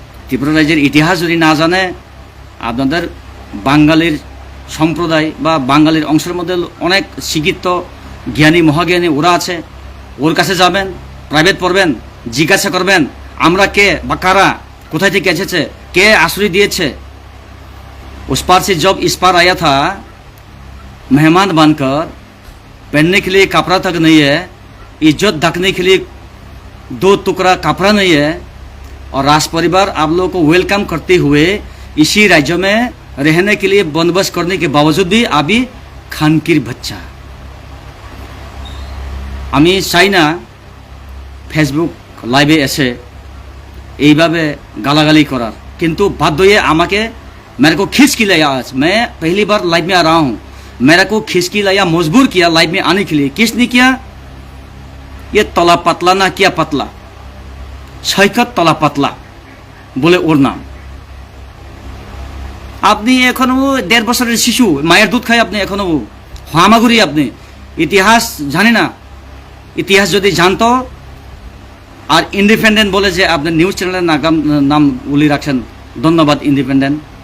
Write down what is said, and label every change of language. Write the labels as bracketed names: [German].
[Bangla] ত্রিপুরা রাজ্যের ইতিহাস যদি না জানে, আপনাদের বাঙালির সম্প্রদায় বা বাঙালির অংশের মধ্যে অনেক শিক্ষিত জ্ঞানী মহাজ্ঞানী ওরা আছে, ওর কাছে যাবেন, প্রাইভেট পড়বেন, জিজ্ঞাসা করবেন আমরা কে বা কারা, কোথায় থেকে এসেছে, কে [Hindi] आश्रय दिए। उस पार से जब इस पार आया था मेहमान बनकर, पहनने के लिए कपड़ा तक नहीं है, इज्जत ढकने के लिए 2 टुकड़ा कपड़ा नहीं है, और राज परिवार आप लोगों को वेलकम करते हुए इसी राज्य में रहने के लिए बंदोबस्त करने के बावजूद भी अभी खानकिर बच्चा। [Bangla] আমি চাই না ফেসবুক লাইভে এসে এইভাবে গালাগালি করার, কিন্তু বাধ্য হয়ে আমাকে [Hindi] मेरे को खींच के लाया। आज मैं पहली बार लाइव में आ रहा हूँ, मेरे को खींच के लाया, मजबूर किया लाइव में आने के लिए। किसने किया? ये तला पतला ना किया पतला, सैकत तला पतला बोले [Bangla] ওর নাম। আপনি এখনো 1.5 বছরের শিশু, মায়ের দুধ খায় আপনি, এখনো হামাগুড়ি, আপনি ইতিহাস জানে না। ইতিহাস যদি জানতো, আর ইন্ডিপেন্ডেন্ট বলে যে আপনার নিউজ চ্যানেলের নাম উল্লেখ রাখছেন, ধন্যবাদ ইন্ডিপেন্ডেন্ট।